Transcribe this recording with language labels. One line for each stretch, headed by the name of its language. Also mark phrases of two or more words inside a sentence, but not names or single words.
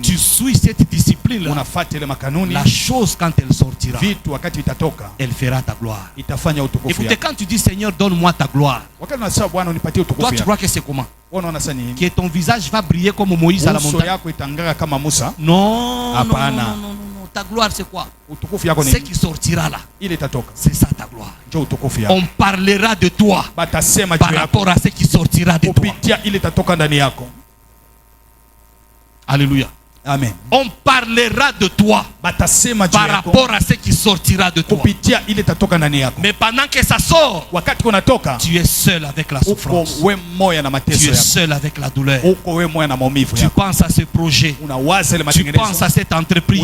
French: Tu suis cette discipline là.
Swahili: Unafuata ile makanuni.
French: La chose quand elle sortira,
Swahili: vitu wakati vitatoka,
French: elle fera ta gloire.
Swahili: Itafanya utukufu yako.
French: Écoutez, quand tu dis Seigneur, donne-moi ta gloire.
Swahili: Wakati unasema Bwana unipatie utukufu yako.
French: Toi tu crois que c'est comment?
Swahili: Unaona sasa nini?
French: Que ton visage va briller comme Moïse à la montagne.
Swahili: Uso yako itang'ara kama Musa?
French: Non.
Swahili: Hapana.
French: Non. Ta gloire c'est quoi?
Swahili: Utukufu yako ni
French: ce qui sortira là.
Swahili: Ile itatoka.
French: C'est ça ta gloire.
Swahili: Ndio utukufu yako.
French: On parlera de toi.
Swahili: Batasema
French: par rapport à ce qui sortira de toi.
Swahili: Kupitia ile itatoka ndani yako.
French: Alléluia. Amen. On parlera de toi par rapport à ce qui sortira de toi. Mais pendant que ça sort, tu es seul avec la souffrance. Tu es seul avec la douleur. Tu penses à ce projet. Tu penses à cette entreprise.